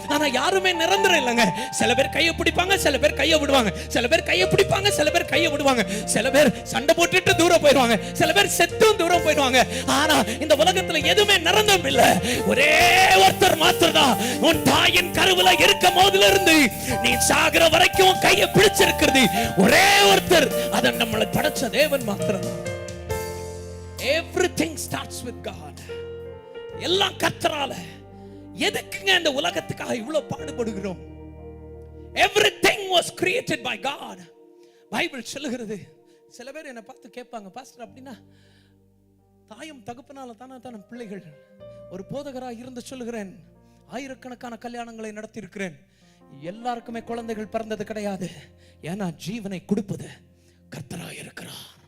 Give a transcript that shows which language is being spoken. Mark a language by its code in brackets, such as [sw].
[ta] ஆனா யாருமே நிரந்தரம் இல்லைங்க. சில பேர் கையை பிடிப்பாங்க, சில பேர் கையை விடுவாங்க, சில பேர் கையை பிடிப்பாங்க, சில பேர் கையை விடுவாங்க, சில பேர் சண்டை போட்டுட்டு தூரம் போயிடுவாங்க, சில பேர் செத்தும் தூரம் போயிடுவாங்க. ஆனா இந்த உலகத்துல எதுவுமே நிரந்தரம் இல்லை. ஒரே ஒருத்தர் மாத்திரம்தான் உன் தாயின் கருவில இருக்கும் போதுல இருந்து நீ சாகிற வரைக்கும் கையை பிடிச்சிருக்கிறது ஒரே ஒருத்தர், அதை நம்மளை படைச்ச தேவன் மாத்திரம். [en] Everything starts with God. [ta] எல்லாம் கர்த்தரால. எதுக்குங்க இந்த உலகத்துக்காக இவ்வளவு பாடுபடுகிறோம்? [en] Everything was created by God. [ta] Bible சொல்லுகிறது. சில பேர் என்ன பார்த்து கேட்பாங்க, பாஸ்டர் அப்படின்னா தாயும் தகப்பனால தானே பிள்ளைகள். ஒரு போதகராக இருந்து சொல்லுகிறேன், ஆயிரக்கணக்கான கல்யாணங்களை நடத்தி இருக்கிறேன். எல்லாருக்குமே குழந்தைகள் பிறந்தது கிடையாது. ஏன்னா ஜீவனை கொடுப்பது கர்த்தராக இருக்கிறார்.